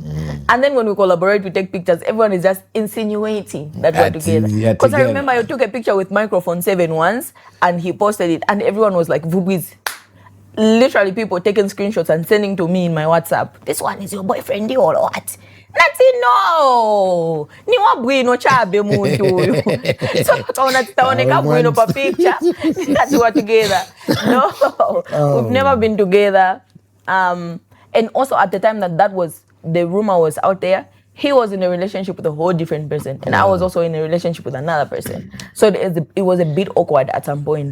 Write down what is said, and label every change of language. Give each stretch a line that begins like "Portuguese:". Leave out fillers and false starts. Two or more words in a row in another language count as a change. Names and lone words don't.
English: And then when we collaborate, we take pictures, everyone is just insinuating that we're together. Because I remember I took a picture with Microphone 7 once and he posted it and everyone was like, Vubi's. Literally people taking screenshots and sending to me in my WhatsApp. This one is your boyfriend or what? That's it, no.
Nyanja: Ni wabwino chabe muntu. So taoneka bwino pa picture.
English: That we're together. No, we've never been together. And also at the time that was, the rumor was out there, he was in a relationship with a whole different person. And I was also in a relationship with another person. So it was a bit awkward at some point.